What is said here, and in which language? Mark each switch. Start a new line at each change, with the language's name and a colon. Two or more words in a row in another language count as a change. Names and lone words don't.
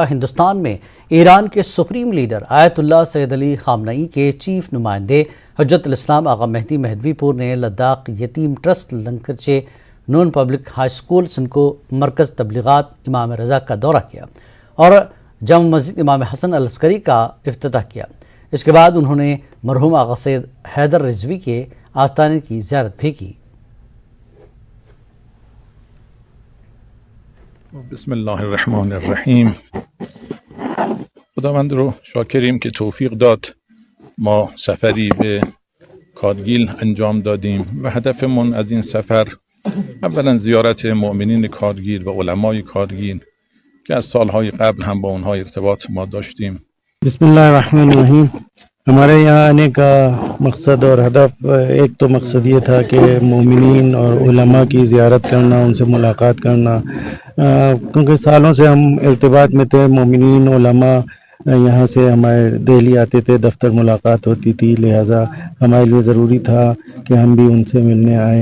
Hindi: हिंदुस्तान में ईरान के सुप्रीम लीडर आयतुल्लाह सैयद अली खामनई के चीफ नुमाइंदे हजरतुल इस्लाम आगा मेहदी मेहदवीपुर ने लद्दाख यतीम ट्रस्ट लंकरचे नॉन पब्लिक हाई स्कूल सिनको मरकज़ तबलीगात इमाम रज़ा का दौरा किया और जामा मस्जिद इमाम हसन अल अस्करी का इफ्तिताह किया। इसके बाद उन्होंने मरहूम आगा सैयद हैदर रिजवी के आस्थाने की ज़ियारत भी की। बिस्मिल्लाहिर्रहमानिर्रहीम।
Persian: खुदावند رو شاکریم که توفیق داد ما سفری به کارگیل انجام دادیم و هدفمون از این سفر اولا زیارت مؤمنین کارگیل و علمای کارگیل که از سالهای قبل هم با اونها ارتباط ما داشتیم.
Hindi: बिस्मिल्लाहिर्रहमानिर्रहीम। हमारे यहाँ आने का मकसद और हदफ एक तो मकसद ये था कि मोमिनीन और उलमा की ज़ियारत करना, उनसे मुलाकात करना, क्योंकि सालों से हम इर्तिबात में थे। मोमिनीन उलमा यहाँ से हमारे दिल्ली आते थे, दफ्तर मुलाकात होती थी, लिहाजा हमारे लिए ज़रूरी था कि हम भी उनसे मिलने आए।